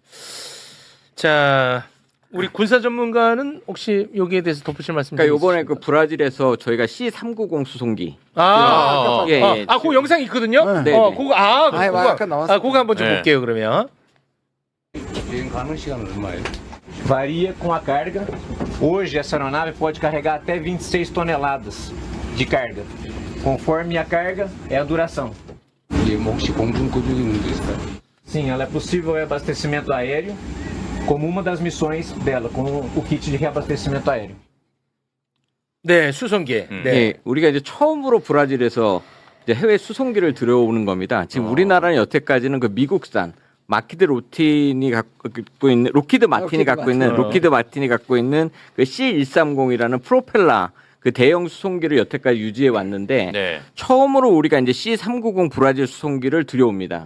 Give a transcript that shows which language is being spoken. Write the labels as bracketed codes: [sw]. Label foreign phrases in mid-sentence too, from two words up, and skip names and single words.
[ko] 자 우리 군사 전문가는 혹시 여기에 대해서 덧붙일 말씀 그러니까 있으십니까? 이번에 그 브라질에서 저희가 C390 수송기 그 영상 있거든요. 네. 그거 아까 나왔어. 그거 한번 좀 볼게요 그러면. 비행 가능 시간은 얼마예요? [pt] Varia com a carga. Hoje, essa aeronave pode carregar até 26 toneladas de carga. Conforme a carga, é a duração. [ko] 이게 뭐 혹시 공중급유기 문제 있을까요? [pt] Sim, ela é possível reabastecimento aéreo, como uma das missões dela, com o kit de reabastecimento aéreo. [ko] 네, 수송기. 네, 우리가 이제 처음으로 브라질에서 이제 해외 수송기를 들여오는 겁니다. 지금 우리나라는 여태까지는 그 미국산 로키드 마틴이 갖고 있는 그 C130이라는 프로펠러 그 대형 수송기를 여태까지 유지해 왔는데 처음으로 우리가 이제 C390 브라질 수송기를 들여옵니다.